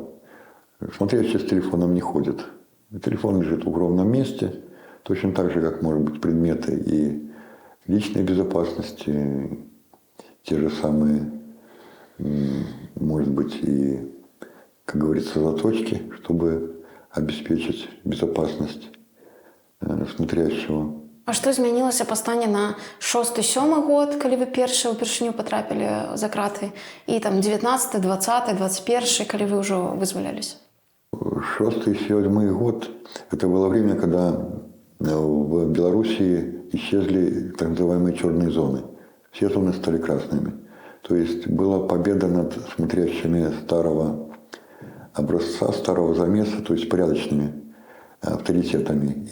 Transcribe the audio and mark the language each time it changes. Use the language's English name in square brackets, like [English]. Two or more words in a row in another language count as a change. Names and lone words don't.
[Russian] Смотрящие с телефоном не ходят. Телефон лежит в укромном месте, точно так же, как, может быть, предметы и личной безопасности, те же самые, может быть, и, как говорится, заточки, чтобы обеспечить безопасность смотрящего. [Belarusian] А што змянілася па стане на 6-7 год, калі вы упершыню патрапілі за краты, і там 19, 20, 21, калі вы ўжо вызваляліся? [Russian] 6-7 год – это было время, когда в Белоруссии исчезли так называемые черные зоны. Все зоны стали красными. То есть была победа над смотрящими старого образца, старого замеса, то есть порядочными авторитетами.